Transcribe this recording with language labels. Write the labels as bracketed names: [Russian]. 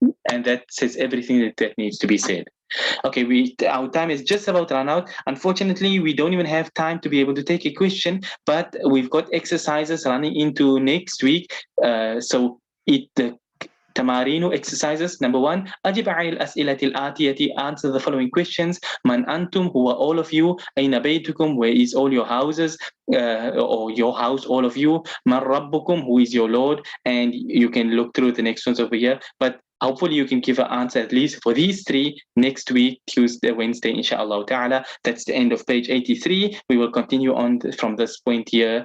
[English] And that says everything that needs to be said. Okay, our time is just about run out. Unfortunately, we don't even have time to be able to take a question, but we've got exercises running into next week. So the تمارين exercises. Number 1, [Arabic] أجب على الأسئلة الآتية. [English] Answer the following questions. [Arabic] من أنتم, [English] who are all of you. [Arabic] أين بيتكم, [English] where is all your houses, or your house, all of you. [Arabic] من ربكم, [English] who is your Lord. And you can look through the next ones over here, but hopefully you can give an answer at least for these 3 next week, Tuesday, Wednesday, inshallah ta'ala. That's the end of page 83. We will continue on from this point here